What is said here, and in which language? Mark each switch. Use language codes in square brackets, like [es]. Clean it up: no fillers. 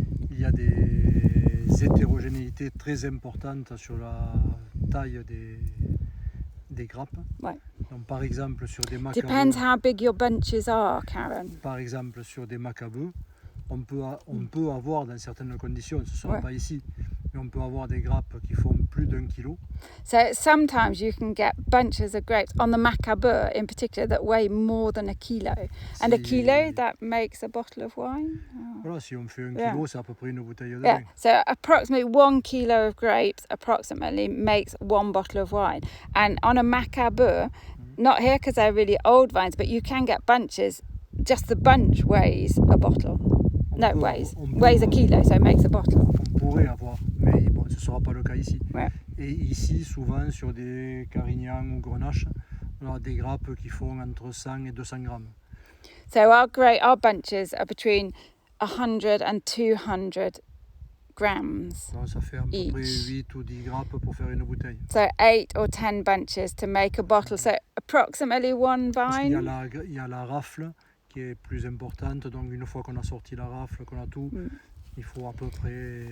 [fr] Il y a des hétérogénéités très importantes sur la taille des grappes. Ouais. Donc, par exemple, sur des macabeux. [en] Depends how big your bunches are, Karen. [fr] Par exemple, sur des macabeux, on peut avoir dans certaines conditions, ce ne sera pas ici, mais on peut avoir des grappes qui font plus d'1 kilo. [en] So sometimes you can get bunches of grapes on the macabeux in particular that weigh more than a kilo. And a kilo, that makes a bottle of wine? Oh. [fr] Voilà, si on fait 1 kilo, c'est à peu près une bouteille de vin. [en] So approximately 1 kilo of grapes approximately makes 1 bottle of wine. And on a macabeux, not here because they're really old vines, but you can get bunches, just the bunch weighs a bottle. Weighs a kilo, so it makes a bottle. [fr] On pourrait avoir, mais bon, ce ne sera pas le cas ici. Ouais. Et ici, souvent, sur des Carignans ou Grenaches, on a des grappes qui font entre 100 et 200 grammes. [en] So our bunches are between 100 and 200 grams. [fr] Donc ça fait à peu près 8 ou 10 grappes pour faire une bouteille. [en] So 8 or 10 bunches to make a bottle. So approximately 1 vine. [fr] Parce qu'il y a la rafle qui est plus importante, donc une fois qu'on a sorti la rafle, qu'on a tout, il faut à peu près...